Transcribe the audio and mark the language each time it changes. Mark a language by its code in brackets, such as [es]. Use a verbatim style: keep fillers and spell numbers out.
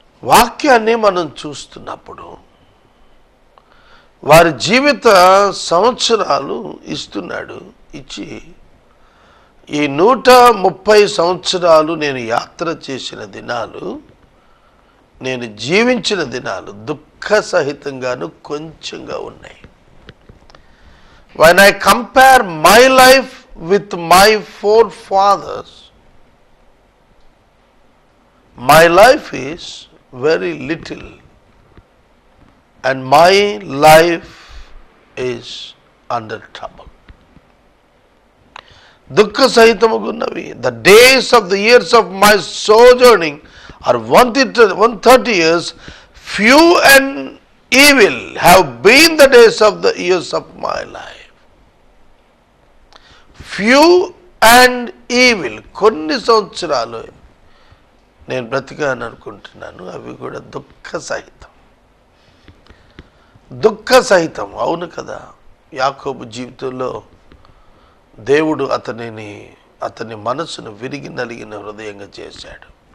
[te] వాక్యాన్ని మనం చూస్తున్నప్పుడు వారి జీవిత సంవత్సరాలు ఇస్తున్నాడు. ఇచ్చి ఈ నూట ముప్పై సంవత్సరాలు నేను యాత్ర చేసిన దినాలు, నేను జీవించిన దినాలు దుఃఖ సహితంగాను కొంచెంగా ఉన్నాయి. [en] When I compare my life with my forefathers, my life is very little and my life is under trouble. [te] Dukkha Sahitamagunavi, [en] the days of the years of my sojourning are one hundred thirty years, few and evil have been the days of the years of my life. Few and evil, [te] కొన్ని సంవత్సరాలు నేను బ్రతికాను అనుకుంటున్నాను, అవి కూడా దుఃఖ సహితం. దుఃఖ సహితం అవును కదా. యాకోబు జీవితంలో దేవుడు అతనిని అతని మనసును విరిగి నలిగిన హృదయంగా చేశాడు.